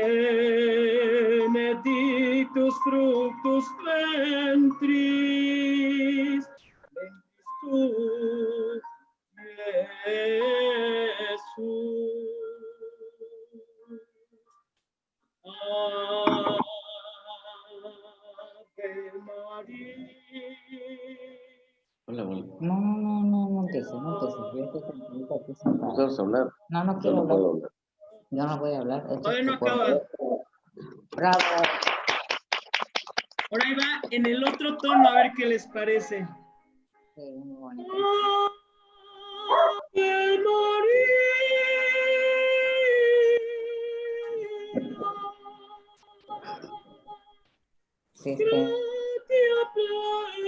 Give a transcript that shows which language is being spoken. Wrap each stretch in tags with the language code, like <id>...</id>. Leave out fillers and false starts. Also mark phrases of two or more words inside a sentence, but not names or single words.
<la>benedictus fructus ventris, tu, Jesús. Ave María.</la> <es>Hola. No, montese. ¿Vas a hablar? No quiero hablar. Yo no voy a hablar. Todavía no acaba. Bravo. Ahora ahí va en el otro tono, a ver qué les parece. Sí, muy bonito.</es> <la>Ave María.</la> <es>Sí,</es> <la>Gratia plena.</la>